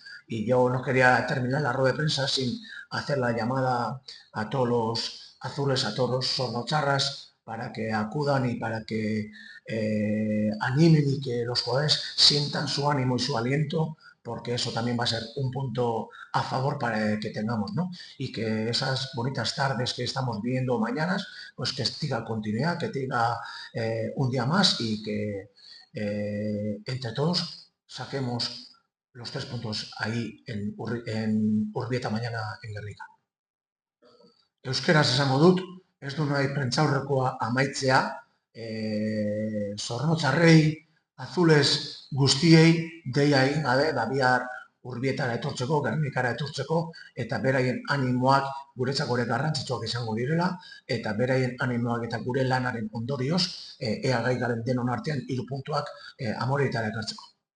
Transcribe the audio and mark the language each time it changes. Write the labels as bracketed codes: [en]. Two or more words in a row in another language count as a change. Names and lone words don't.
[es] Y yo no quería terminar la rueda de prensa sin hacer la llamada a todos los azules, a todos los sornocharras, para que acudan y para que animen y que los jugadores sientan su ánimo y su aliento, porque eso también va a ser un punto a favor para que tengamos, ¿no? Y que esas bonitas tardes que estamos viendo mañanas, pues que tenga continuidad, que tenga un día más y que entre todos saquemos los 3 puntos ahí en Urbieta mañana en Gernika. [eu] Euskeraz esango dut, ez du nahi prentzaurrekoa amaitzea, zornotzarrei, azules guztiei, deia egin gabe, bihar Urbietara etortzeko, Gernikara etortzeko, eta beraien animoak guretzako ere garrantzitsuak izango direla, eta beraien animoak eta gure lanaren ondorioz, ea gai garen denon artean 3 puntuak Amorebietara ekartzeko.